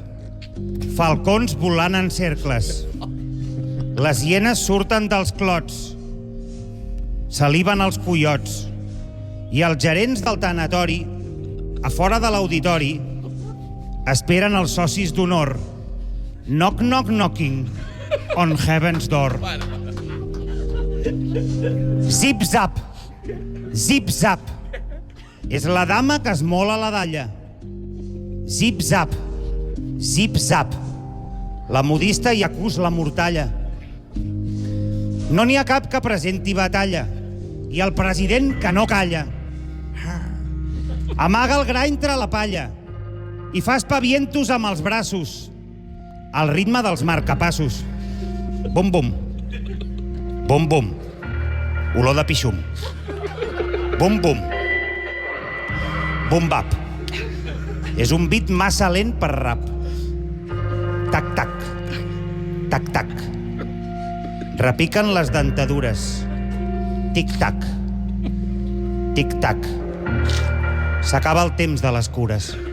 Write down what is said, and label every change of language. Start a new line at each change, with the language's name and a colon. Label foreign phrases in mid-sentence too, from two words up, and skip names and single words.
Catalan: Falcons volant en cercles. Les hienes surten dels clots. Saliven els coiots. I els gerents del tanatori, a fora de l'auditori, esperen els socis d'honor.
English: Knock, knock, knocking on heaven's door. Zip, zap. Zip, zap.
Catalan: És la dama que es mola la dalla. Zip, zap. Zip, zap. La modista hi acus la mortalla. No n'hi ha cap que presenti batalla. I el president que no calla. Amaga el gra entre la palla i fa espavientos amb els braços al ritme dels marcapassos. Bum, bum. Bum, bum. Olor de pixum. Bum, bum. Bum, bap. És un beat massa lent per rap. Tac, tac. Tac, tac. Repiquen les dentadures. Tic-tac. Tic-tac. S'acaba el temps de les cures.